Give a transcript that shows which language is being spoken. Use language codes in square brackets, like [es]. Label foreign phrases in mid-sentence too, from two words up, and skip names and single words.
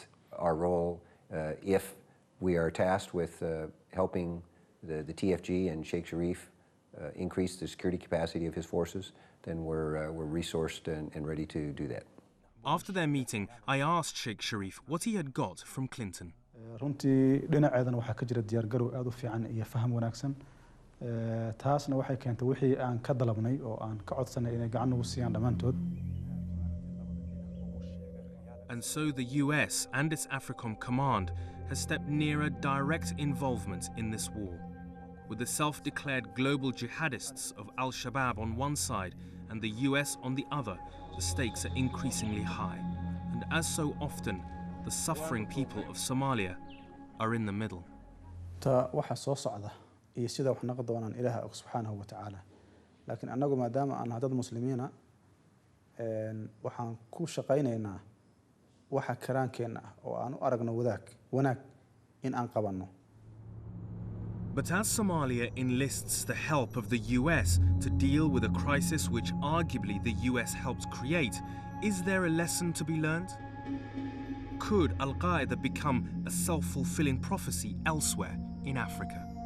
[en] Our role, if we are tasked with helping the TFG and Sheikh Sharif increase the security capacity of his forces, then we're resourced and ready to do that. After their meeting, I asked Sheikh Sharif what he had got from Clinton. [so] runtii dhinaceedan waxaa ka jira diyaargarow aad u fiican iyo faham wanaagsan taasna waxay keentay wixii aan ka dalabnay oo aan ka codsanay inay gacan ugu siiyaan dhammaantood. [en] And so the US and its AFRICOM command has stepped nearer direct involvement in this war. With the self-declared global jihadists of Al-Shabaab on one side and the US on the other, the stakes are increasingly high. And as so often, the suffering people of Somalia are in the middle. [so] ta waxa soo socda iyo sida wax naga doonaan Ilaahay [ar] subhanahu wa ta'ala. [so] Laakiin anagu maadaama aan dad muslimiina waxaan ku shaqaynaynaa waxa karaankeenna oo aan u aragno wanaag in aan qabanno. [en] But as Somalia enlists the help of the US to deal with a crisis which arguably the US helped create, is there a lesson to be learned? Could Al-Qaeda become a self-fulfilling prophecy elsewhere in Africa?